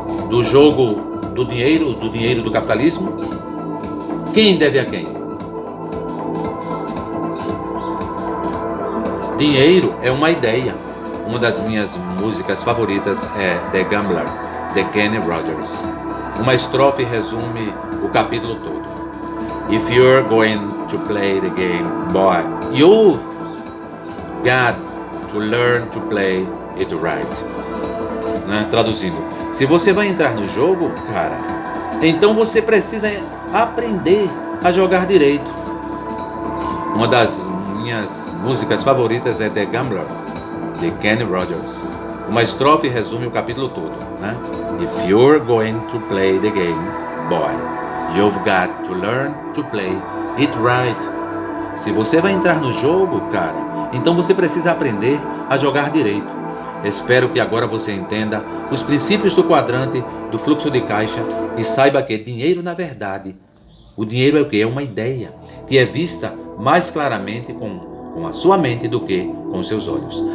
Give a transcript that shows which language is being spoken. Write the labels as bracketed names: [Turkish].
[Portuguese] Do jogo do dinheiro do capitalismo? Quem deve a quem? Dinheiro é uma ideia. Uma das minhas músicas favoritas é The Gambler, de Kenny Rogers. Uma estrofe resume o capítulo todo. [English] If you're going to play the game, boy, you've got to learn to play it right. [Portuguese] Traduzindo, se você vai entrar no jogo, cara, então você precisa aprender a jogar direito. Uma das minhas músicas favoritas é The Gambler, de Kenny Rogers. Uma estrofe resume o capítulo todo, [English] If you're going to play the game, boy, you've got to learn to play it right. [Portuguese] Se você vai entrar no jogo, cara, então você precisa aprender a jogar direito. Espero que agora você entenda os princípios do quadrante do fluxo de caixa e saiba que dinheiro, na verdade, o dinheiro é o que? É uma ideia que é vista mais claramente com a sua mente do que com seus olhos.